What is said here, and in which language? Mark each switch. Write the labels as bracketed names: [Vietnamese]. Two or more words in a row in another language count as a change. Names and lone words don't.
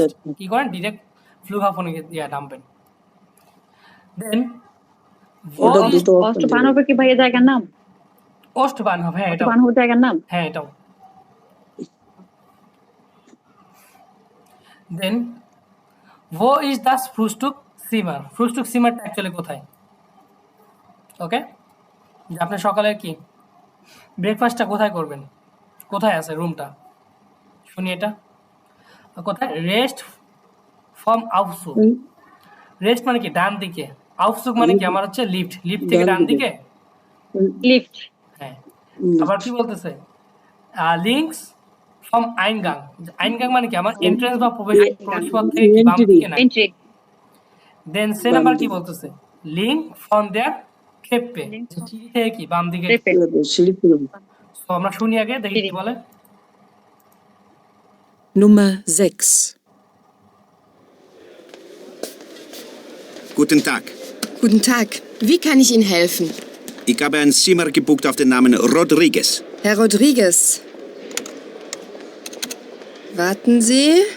[Bangla] জাস্ট আচ্ছা। কি করেন ডিরেক্ট ফ্লুগহাফনে গিয়ে নামবেন। দেন ওটা দুটো বানহফে কি ভাইয়া জায়গার নাম? ওস্ট বানহফ, হ্যাঁ এটা বানহফ জায়গার নাম? হ্যাঁ এটাও। [German] দেন wo ist das Frühstückszimmer? [Bangla] ফ্রুস্টুকসিমারটা অ্যাকচুয়ালি কোথায়? ওকে, যে আপনি সকালে কি ব্রেকফাস্টটা কোথায় করবেন, কোথায় আছে রুমটা? শুনি এটা কোথায়? [German] rechts vom Aufzug. [Bangla] রেস্ট মানে কি ডান দিকে, আউটসুক মানে কি আমার হচ্ছে লিফট, লিফট থেকে ডান দিকে লিফট। হ্যাঁ, আবার কি বলতেছে? [German] links vom Eingang. [Bangla] আইনগাং মানে কি আমার এন্ট্রান্স বা প্রবেশপথ থেকে কি বাম দিকে না। দেন সে নাম্বার কি বলতেছে? [German] links von der Treppe, [Bangla] সিঁড়ি থেকে কি বাম দিকে। তো আমরা শুনি আগে, দেখি কি বলে। [German] Nummer 6. Guten Tag. Guten Tag. Wie kann ich Ihnen helfen? Ich habe ein Zimmer gebucht auf den Namen Rodriguez. Herr Rodriguez. Warten Sie.